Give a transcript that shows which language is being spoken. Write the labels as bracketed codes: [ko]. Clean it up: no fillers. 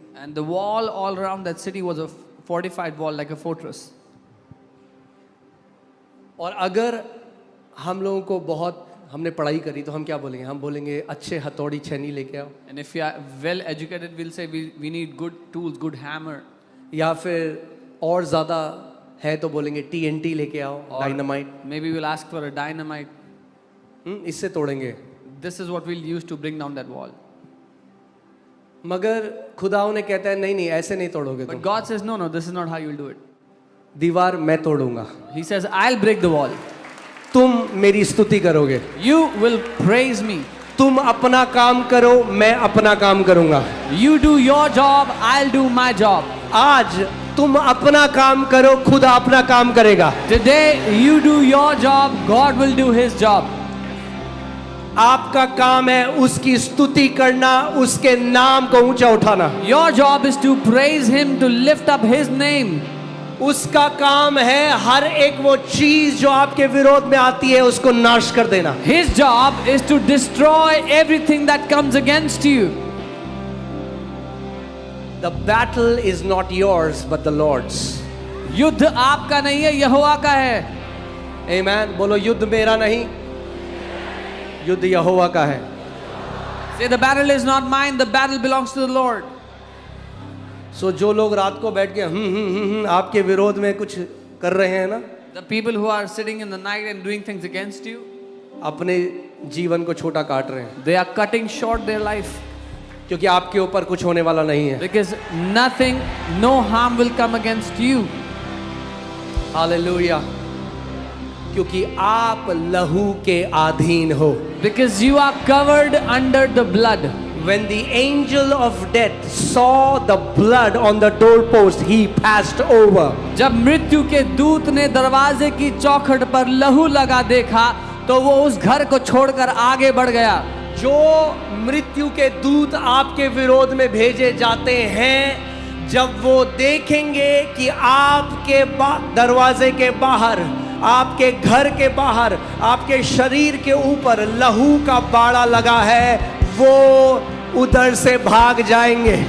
[en] And the wall all around that city was a fortified wall, like a fortress. [hi] और अगर हम लोगों को बहुत हमने पढ़ाई करी तो हम क्या बोलेंगे? हम बोलेंगे अच्छे हथौड़ी छेनी लेके आओ. [en] And if you are well educated, we'll say we need good tools, good hammer. [hi] या फिर और ज़्यादा है तो बोलेंगे TNT लेके आओ, [en] Or [hi] dynamite. [en] maybe we'll ask for a dynamite. [hi] इससे तोड़ेंगे. [en] This is what we'll use to bring down that wall. [hi] मगर खुदा उन्हें कहता है नहीं नहीं ऐसे नहीं तोड़ोगे [en] But [hi] तुम. [en] God says, no, this is not how you'll do it. [hi] दीवार मैं तोड़ूंगा, [en] He says, I'll break the wall. [hi] तुम मेरी स्तुति करोगे. [en] You will praise me. [hi] तुम अपना काम करो, मैं अपना काम करूंगा. [en] You do your job, I'll do my job. [hi] आज तुम अपना काम करो, खुदा अपना काम करेगा. [en] Today, you do your job, God will do His job. [hi] आपका काम है उसकी स्तुति करना, उसके नाम को ऊंचा उठाना. [en] Your job is to praise Him, to lift up His name. [hi] उसका काम है हर एक वो चीज जो आपके विरोध में आती है उसको नाश कर देना. [en] His job is to destroy everything that comes against you. The battle is not yours but the Lord's. [hi] युद्ध आपका नहीं है, यहोवा का है. [en] Amen. [hi] बोलो युद्ध मेरा नहीं, युद्ध यहोवा का है. [en] Say, the battle is not mine, the battle belongs to the Lord. [hi] सो जो लोग रात को बैठ के आपके विरोध में कुछ कर रहे हैं ना, [en] The people who are sitting in the night and doing things against you, [hi] अपने जीवन को छोटा काट रहे हैं. [en] they are cutting short their life. [hi] क्योंकि आपके ऊपर कुछ होने वाला नहीं है. Because nothing, no harm will come against you. Hallelujah. क्योंकि आप लहू के अधीन हो. [en] Because you are covered under the blood. When the angel of death saw the blood on the doorpost, he passed over. [hi] जब मृत्यु के दूत ने दरवाजे की चौखट पर लहू लगा देखा तो वो उस घर को छोड़कर आगे बढ़ गया. जो मृत्यु के दूत आपके विरोध में भेजे जाते हैं, जब वो देखेंगे कि आपके दरवाजे के बाहर, आपके घर के बाहर, आपके शरीर के ऊपर लहू का बाड़ा लगा है, वो उधर से भाग जाएंगे.